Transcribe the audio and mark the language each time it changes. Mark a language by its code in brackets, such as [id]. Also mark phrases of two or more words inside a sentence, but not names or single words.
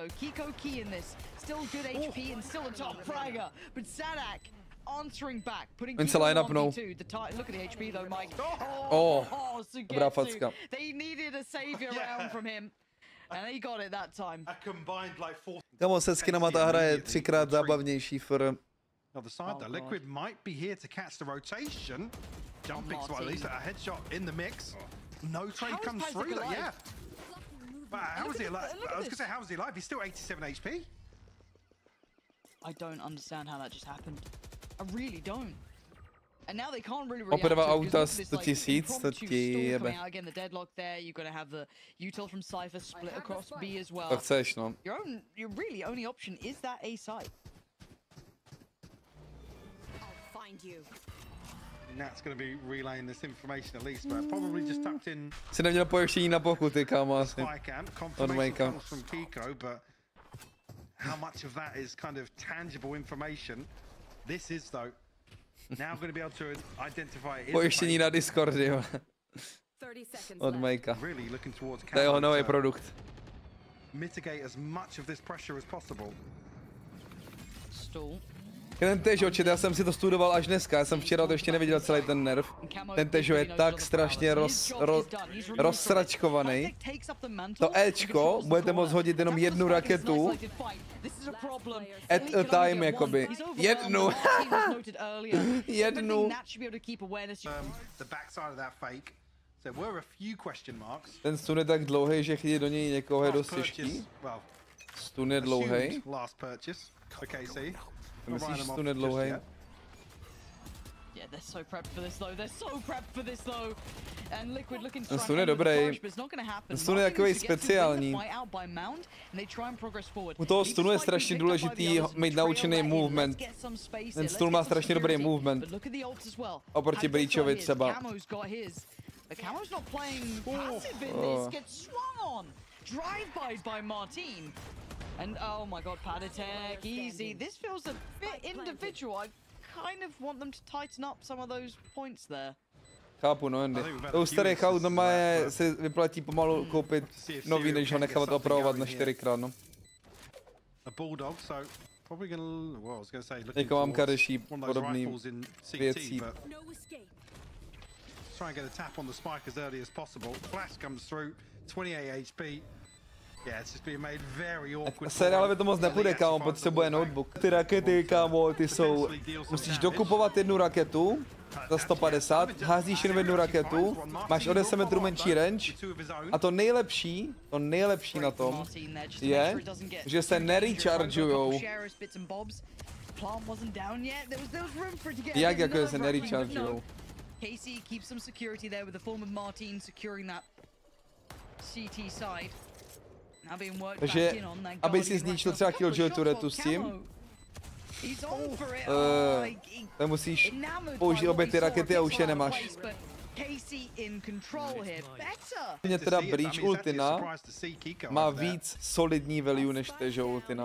[cs] Oni se line-upnou. Dobrá facka. Kamo, se skinama ta hra je 3krát zábavnější for... [en] Other side though, Liquid might be here to catch the rotation. Jumping so at least a headshot in the mix. No trade comes through that, yeah. But how is he alive? I was gonna say, how is he alive? He's still 87 HP. I don't understand how that just happened. I really don't. And now they can't really react to [cs] auta 100 000, [en] coming out again, the deadlock there. You're gonna have the util from Cypher split across B as well. [cs] To chceš, no. [en] Your really only option is that A site. Nat's going to be relaying this information at least, but probably just tucked in. [cs] Si neměl pojištění na pokuty, kámo, asi. [en] Confirmation comes from Kiko, but how much of that is kind of tangible information? This is though. Now going to be able to identify. [cs] Pojištění na Discordy, jo. Od Majka. [en] Really looking towards. [cs] To je jeho nový produkt. [en] Mitigate as much of this pressure as possible. Stall. [cs] Ten Težo, já jsem si to studoval až dneska, já jsem včera to ještě neviděl celý ten nerv. Ten Težo je tak strašně rozsračkovaný. To Ečko budete moct hodit jenom jednu raketu. [en] At a time, [cs] jakoby. Jednu. Jednu. Ten stun je tak dlouhý, že chytit do něj někoho je dost těžký. Stun je dlouhý. Myslíš, že stun je dlouhý? Ten stun je dobrý. Ten stun je takový speciální. U toho stunu je strašně důležitý mít naučený movement. Ten stun má strašně dobrý movement. Oproti Breachovi třeba. [en] Drive-by Marteen. And oh my god, pad attack, easy. This feels a bit individual. I kind of want them to tighten up some of those points there. [cs] Chápu, no Andy. To u starých aut normálně se vyplatí pomalu koupit nový, než ho nechávat opravovat na 4x, no. Jako mám kadeší podobný věcí. [en] Try and get a tap on the spike as early as possible. Flash comes through, 28 HP. Yeah, it's just being made very awkward. [cs] Seriálově to moc nepůjde, kámo, potřebuje notebook. Ty rakety, kámo, ty jsou... Musíš dokupovat jednu raketu za 150, házíš jen jednu raketu, máš o 10 metrů menší range a to nejlepší na tom je, že se nerechargeujou. Jak jako se nerechargeujou? [en] Casey keeps some security there with the form of Marteen securing that CT side. Now being worked back in on that. [cs] Aby si zničil třeba Killjoy turetu s tím, to musíš použít obě ty rakety a už je nemáš. Mě teda Breach ultina má víc solidní value než Težo ultina.